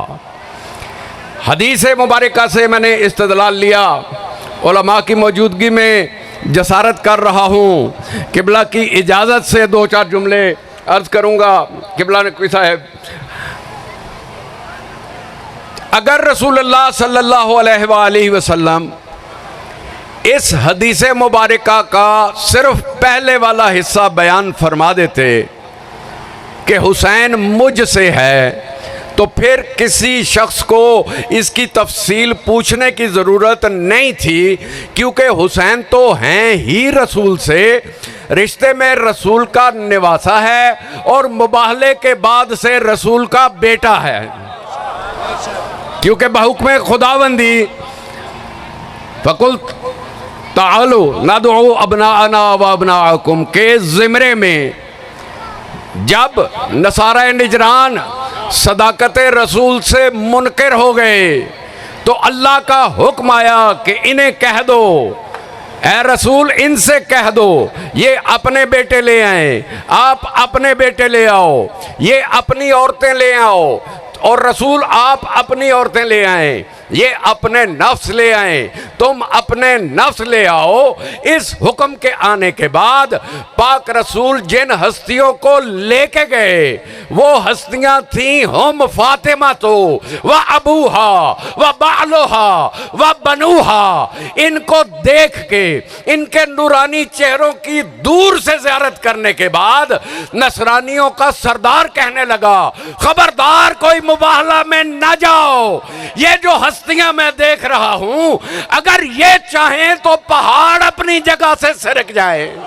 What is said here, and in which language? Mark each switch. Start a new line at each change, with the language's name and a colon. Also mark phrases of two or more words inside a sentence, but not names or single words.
Hindi: हदीस मुबारका से मैंने इस्तदलाल लिया, उलमा की मौजूदगी में जसारत कर रहा हूँ। किबला की इजाज़त से दो चार जुमले अर्ज़ करूँगा। किबला नकवी साहब, अगर रसूलुल्लाह
Arabic: صلى الله عليه وسلم
Hindi: इस हदीस मुबारका का सिर्फ पहले वाला हिस्सा बयान फरमा देते कि हुसैन मुझसे है, तो फिर किसी शख्स को इसकी तफसील पूछने की ज़रूरत नहीं थी, क्योंकि हुसैन तो हैं ही रसूल से, रिश्ते में रसूल का निवासा है और मुबाहले के बाद से रसूल का बेटा है। क्योंकि बहुक्म खुदाबंदी
Arabic: فقل تعالوا ندع أبناءنا وأبناءكم
Hindi: के ज़िमरे में जब नसारा निजरान सदाकत रसूल से मुनकर हो गए तो अल्लाह का हुक्म आया कि इन्हें कह दो, ए रसूल इनसे कह दो ये अपने बेटे ले आए, आप अपने बेटे ले आओ, ये अपनी औरतें ले आओ, और रसूल आप अपनी औरतें ले आए, ये अपने नफ्स ले आए, तुम अपने नफ्स ले आओ। इस हुक्म के आने के बाद पाक रसूल जिन हस्तियों को लेके गए वो हस्तियां थीं हम फातिमा तो
Arabic: وأبوها وبعلها وبنوها.
Hindi: इनको देख के इनके नूरानी चेहरों की दूर से ज़ियारत करने के बाद नसरानियों का सरदार कहने लगा, खबरदार कोई मुबाहला में न जाओ, ये जो हस्तियां मैं देख रहा हूं अगर ये चाहें तो पहाड़ अपनी जगह से सरक जाए।